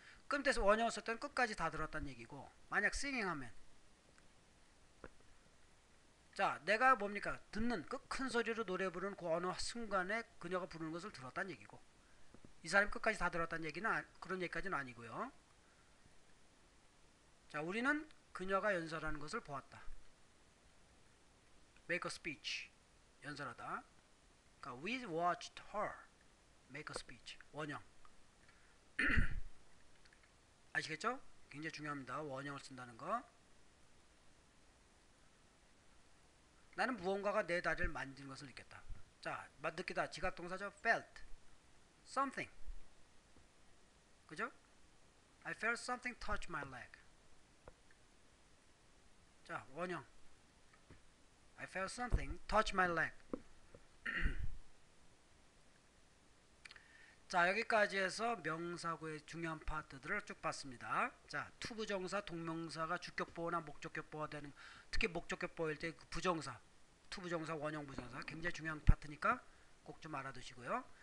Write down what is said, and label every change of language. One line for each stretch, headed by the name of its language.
Korean: 끝에서 원형을 쓸 때는 끝까지 다 들었다는 얘기고, 만약 singing 하면, 자, 내가 뭡니까? 듣는 그 큰 소리로 노래 부르는 그 어느 순간에 그녀가 부르는 것을 들었다는 얘기고, 이 사람이 끝까지 다 들었다는 얘기는 그런 얘기까지는 아니고요. 자, 우리는 그녀가 연설하는 것을 보았다.
English: make a speech.
Korean: 연설하다. 그러니까
English: we watched her make a speech.
Korean: 원형. 아시겠죠? 굉장히 중요합니다. 원형을 쓴다는 거. 나는 무언가가 내 다리를 만지는 것을 느꼈다. 자, 느끼다. 지각동사죠.
English: felt something.
Korean: 그죠?
English: I felt something touch my leg.
Korean: 자, 원형.
English: I felt something touch my leg.
Korean: 자, 여기까지 해서 명사구의 중요한 파트들을 쭉 봤습니다. 자, 투부정사, 동명사가 주격보어나 목적격보어가 되는, 특히 목적격보어일 때 그 부정사, 투부정사, 원형부정사 굉장히 중요한 파트니까 꼭 좀 알아두시고요.